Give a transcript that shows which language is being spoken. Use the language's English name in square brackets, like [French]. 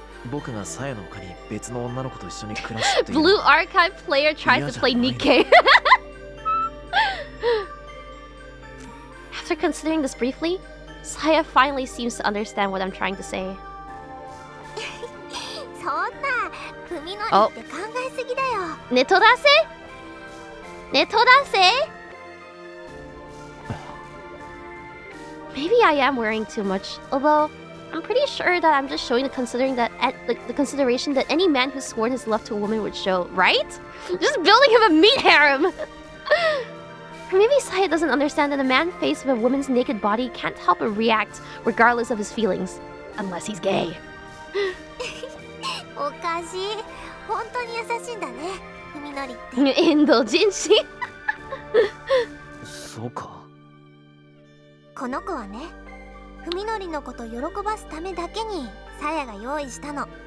[Japanese] 僕がさやの他に別の女の子と一緒に暮らすっていうの [English] Blue [Japanese] は [English] Archive player tries to play Nikkei. After considering this briefly, Saya finally seems to understand what I'm trying to say. [Japanese] そんな文則って考えすぎだよ。 Netodase? Netodase? [English] Maybe I am worrying too much, although I'm pretty sure that I'm just showing the consideration that any man who's sworn his love to a woman would show, right? Just building him a meat harem! Or maybe Saya doesn't understand that a man faced with a woman's naked body can't help but react regardless of his feelings. Unless he's gay. [Japanese] おかしい。本当に優しいんだね、文則って。 [English] Indulgency? [Japanese] そうか。この子はね、文則のこと喜ばすためだけにさやが用意したの。